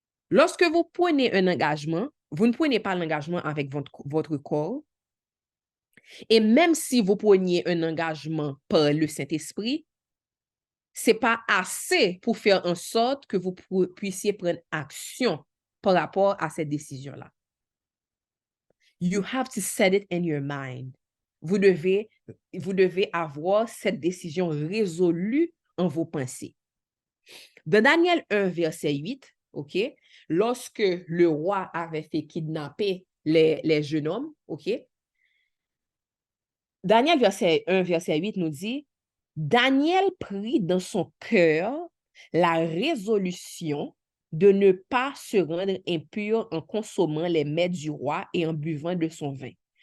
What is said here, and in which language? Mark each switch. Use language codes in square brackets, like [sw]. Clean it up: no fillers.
[fr] Lorsque vous prenez un engagement, vous ne prenez pas l'engagement avec votre corps. Et même si vous preniez un engagement par le Saint-Esprit, ce n'est pas assez pour faire en sorte que vous puissiez prendre action par rapport à cette décision-là. [en] You have to set it in your mind. [fr] Vous devez avoir cette décision résolue en vos pensées. Dans Daniel 1, verset 8, OK, lorsque le roi avait fait kidnapper les jeunes hommes, OK, Daniel 1, verset 8 nous dit, Daniel prit dans son cœur la résolution de ne pas se rendre impur en consommant les mets du roi et en buvant de son vin.